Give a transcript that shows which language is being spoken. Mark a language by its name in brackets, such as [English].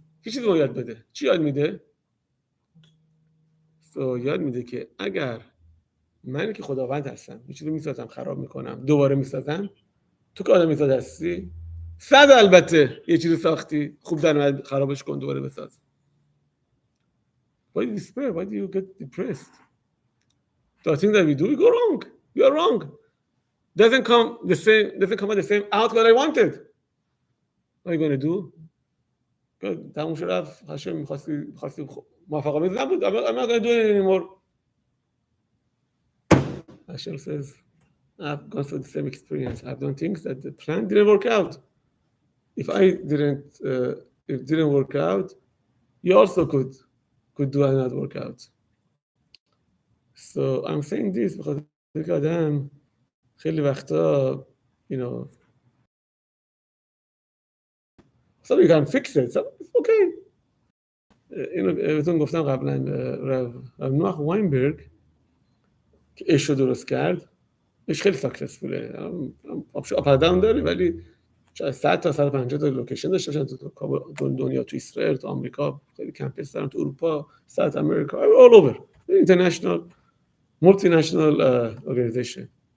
[Persian] چه چیزی رو یاد بده؟ چی یاد میده؟ یاد میده که اگر من که خداوند هستم یه چیزی رو میسازم خراب میکنم دوباره میسازم، تو که آدم میساز هستی 100 البته یه چیزی ساختی خوب در اومد خرابش کن دوباره بساز. [English] Why do you despair? Why do you get depressed? The thing that we do, we go wrong. We are wrong. Doesn't come out the same outcome I wanted. What are you going to do? [Persian] تموم شد رفت. هاشم می‌خواستی موفق آمیز نبود. [English] I'm not going to do it anymore. Hashem says, I've gone through the same experience. I've done things that the plan didn't work out. If it didn't work out, you also could do and not work out. So I'm saying this because [Persian] که آدم خیلی وقتا [English] you know so you can fix it, so it's okay. [Persian] اینو بهتون گفتم قبلا رب نوح واینبرگ که اش رو درست کرد، اش خیلی ساکسسفوله، اپاداون داره ولی 100 تا 150 تا لوکیشن داشته باشن تو دنیا، تو اسرائیل، تو آمریکا، خیلی کمپس دارن، تو اروپا، ساوت امریکا، [English] all over international multinational organization.